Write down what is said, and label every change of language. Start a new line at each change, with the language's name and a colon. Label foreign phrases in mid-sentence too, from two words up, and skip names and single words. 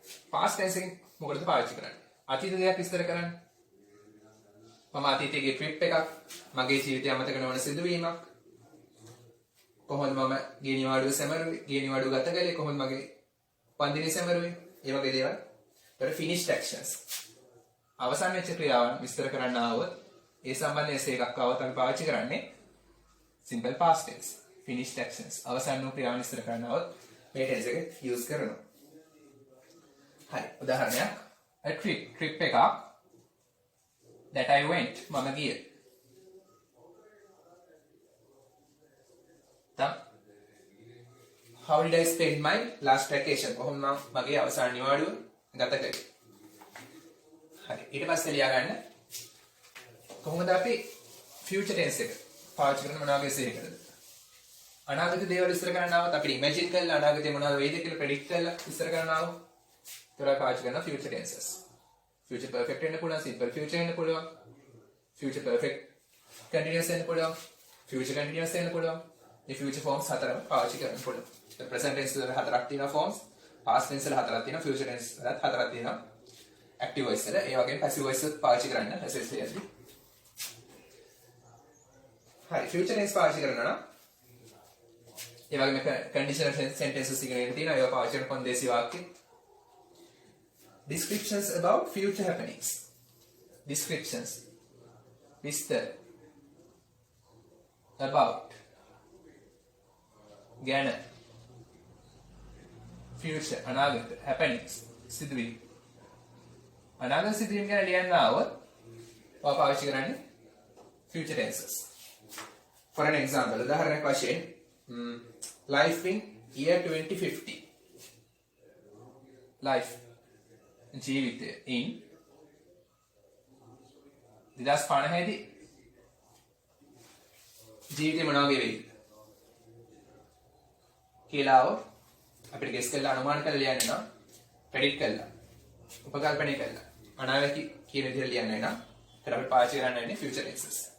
English: past tense
Sinhala: එකෙන් මොකටද පාවිච්චි කරන්නේ? අතීත දෙයක් විස්තර කරන්න. මම අතීතයේ ට්‍රිප් එකක්, මගේ ජීවිතය අමතක නොවන සිදුවීමක්. කොහොමද මම ගේ නිවාඩුව සැමරුවේ? ගේ නිවාඩුව ගත කළේ කොහොමද මගේ පන්දිනේ සැමරුවේ? ඒ වගේ දේවල්. ඊට
English: finished actions.
Sinhala: අවසන් වෙච්ච ක්‍රියාවන් විස්තර කරන්න ආවොත් ඒ සම්බන්ධ essay එකක් ආවොත් අපි පාවිච්චි කරන්නේ
English: simple past tense. finished actions.
Sinhala: අවසන් වූ ක්‍රියාවන් විස්තර කරන්න ආවොත් මේ tense එක use කරනවා. හරි. උදාහරණයක්.
English: a trip එකක් that I went.
Sinhala: මම ගියේ.
English: How did I spend my last vacation?
Sinhala: කොහොමද මම මගේ අවසාන නිවාඩුව ගත කළේ? හරි. ඊට පස්සේ ලියා ගන්න කොහොමද අපි
English: future tense
Sinhala: එක පාවිච්චි කරන මොනවා වගේ එකකටද? අනාගත දේවල් විස්තර කරන්න ආවොත් අපිට imagine කරලා අනාගතේ මොනවද වෙයිද කියලා predict කරලා විස්තර කරන්න ආවොත් ඒතරයි පාවිච්චි කරන
English: future tenses. future perfect
Sinhala: වෙන්න පුළුවන්,
English: simple future
Sinhala: වෙන්න පුළුවන්,
English: future perfect continuous
Sinhala: වෙන්න පුළුවන්,
English: future continuous
Sinhala: වෙන්න පුළුවන්. මේ
English: future forms
Sinhala: හතරම පාවිච්චි කරන්න පුළුවන්.
English: present tense
Sinhala: වල හතරක් තියෙනවා forms,
English: past tense
Sinhala: වල හතරක් තියෙනවා,
English: future tense
Sinhala: වලත් හතරක් තියෙනවා.
English: active voice
Sinhala: වල ඒ වගේම
English: passive voice
Sinhala: වලත් පාවිච්චි කරන්න SSC ඇතුළේ. හරි,
English: future tense
Sinhala: පාවිච්චි කරනවා නම් ඒ වගේම
English: conditional sentences
Sinhala: ඉගෙන තියෙනවා. ඒවා පාවිච්චි කරන කොන්දේසි වාක්‍ය.
English: Descriptions about future happenings.
Sinhala: Descriptions. විස්තර about ගැන future අනාගත happenings සිදුවීම් අනාගත සිදුවීම් ගැන ලියන්න ආවොත් ඔය පාවිච්චි කරන්නේ
English: future tenses. For an example,
Sinhala: උදාහරණයක් වශයෙන්
English: life in year
Sinhala: 2050. life ජීවිතය in 2050 දී ජීවිතේ මොනවා වගේ වෙයිද කියලා අපිට ගෙස් කරලා අනුමාන කරලා ලියන්න නම් ප්‍රෙඩික්ට් කරලා උපකල්පනය කරලා අනාගත කියන විදිහට ලියන්න නම් ඒකට අපි පාවිච්චි කරන්නේ
English: future tenses.